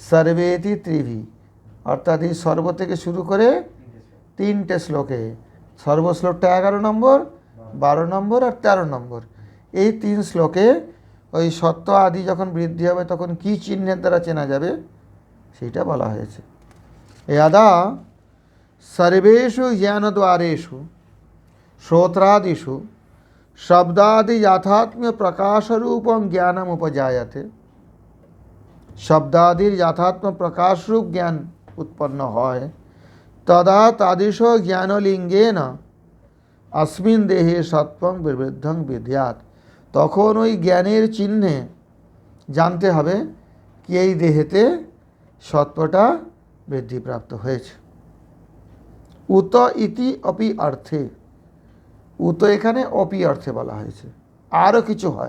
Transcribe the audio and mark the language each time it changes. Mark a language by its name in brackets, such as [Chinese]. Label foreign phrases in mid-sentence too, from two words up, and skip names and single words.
[Sanskrit] सर्वेति त्रिभि, [Bangla] অর্থাৎ এই সর্ব থেকে শুরু করে 3টে শ্লোকে, সর্বশ্লোকটা 11 নম্বর, 12 নম্বর আর 13 নম্বর, এই 3 শ্লোকে ওই সত্য আদি যখন বৃদ্ধি হবে তখন কি চিহ্নের দ্বারা চেনা যাবে সেইটা বলা হয়েছে। [Sanskrit] यदा सर्वेषु ज्ञानद्वारेषु श्रोत्रादिषु शब्दादि यथात्म्य प्रकाशरूपं ज्ञानम उपजायते, शब्दादिर यथात्म प्रकाश रूप ज्ञान उत्पन्न হয়, तदा तादृश ज्ञानलिंगेन अस्मिन् देहे सत्वं विवृद्धं विद्यात्, [Bangla] তখন ওই জ্ঞানের চিহ্নে জানতে হবে কি এই দেহেতে সত্বটা বৃদ্ধিপ্রাপ্ত হয়েছে। [Sanskrit] उत इति अपि अर्थे, [Bangla] উত এখানে অপি অর্থে বলা হয়েছে, আরও কিছু হয়।